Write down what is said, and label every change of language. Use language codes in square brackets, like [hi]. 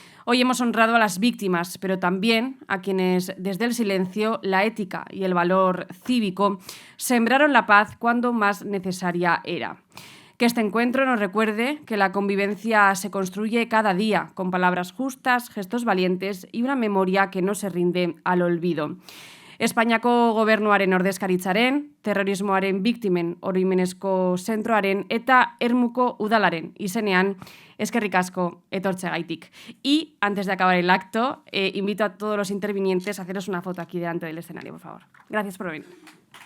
[es] Hoy hemos honrado a las víctimas, pero también a quienes desde el silencio, la ética y el valor cívico sembraron la paz cuando más necesaria era. Que este encuentro nos recuerde que la convivencia se construye cada día con palabras justas, gestos valientes y una memoria que no se rinde al olvido. [eu] Espainiako gobernuaren ordezkaritzaren, terrorismoaren biktimen oroimenezko zentroaren eta Ermuko udalaren izenean eskerrik asko etortzeagaitik. [es] Y antes de acabar el acto, invito a todos los intervinientes a haceros una foto aquí delante del escenario, por favor. Gracias por venir.